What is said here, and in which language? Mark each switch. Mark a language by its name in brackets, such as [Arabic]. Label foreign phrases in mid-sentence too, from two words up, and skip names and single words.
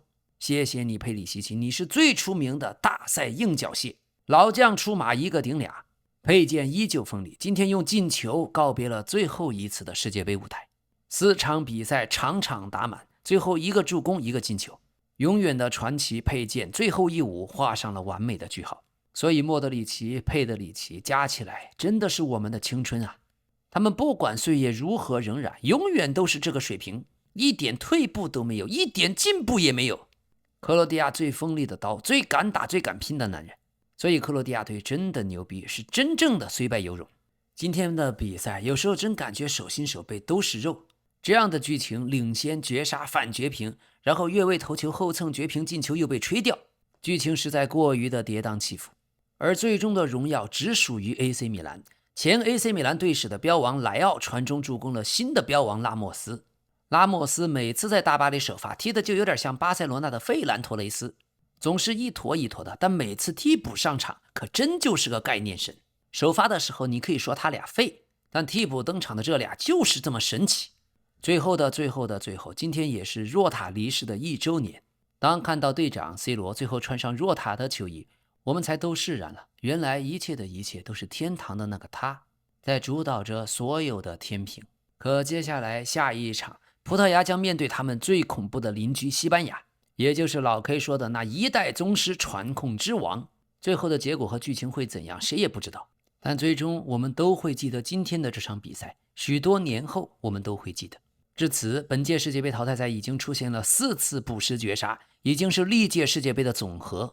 [Chinese] 謝謝你，佩里西奇，你是最出名的大賽硬腳蟹，老將出馬一個頂倆，佩劍依舊鋒利。今天用進球告別了最後一次的世界杯舞台，4場比賽場場打滿，最後一個助攻一個進球，永遠的傳奇佩劍最後一舞畫上了完美的句號。所以莫德里奇、佩德里奇加起來真的是我們的青春啊！他們不管岁月如何荏苒，永遠都是這個水平，一點退步都沒有，一點進步也沒有。克羅地亞最鋒利的刀，最敢打最敢拼的男人，所以克羅地亞隊真的牛逼，是真正的雖敗猶榮。今天的比賽有時候真感覺手心手背都是肉。這樣的劇情，領先絕殺反絕平，然後越位頭球後蹭絕平進球又被吹掉，劇情實在過於的跌宕起伏。而最終的榮耀只屬於 AC 米蘭。前 AC 米蘭隊史的標王萊奧傳中助攻了新的標王拉莫斯。拉莫斯每次在大巴黎首發踢的就有點像巴塞羅那的費蘭托雷斯，總是一坨一坨的，但每次替補上場可真就是個概念神。首發的時候你可以說他倆廢，但替補登場的這倆就是這麼神奇。最後，今天也是若塔離世的1周年。當看到隊長 C 羅最後穿上若塔的球衣，我們才都釋然了，原來一切的一切都是天堂的那個他在主導着所有的天平。可接下來下一場，葡萄牙將面對他們最恐怖的鄰居西班牙，也就是老 K 說的那一代宗師傳控之王。最後的結果和劇情會怎樣，誰也不知道。但最終我們都會記得今天的這場比賽，許多年後我們都會記得。至此，本屆世界杯淘汰賽已經出現了4次補時絕殺，已經是歷屆世界杯的總和。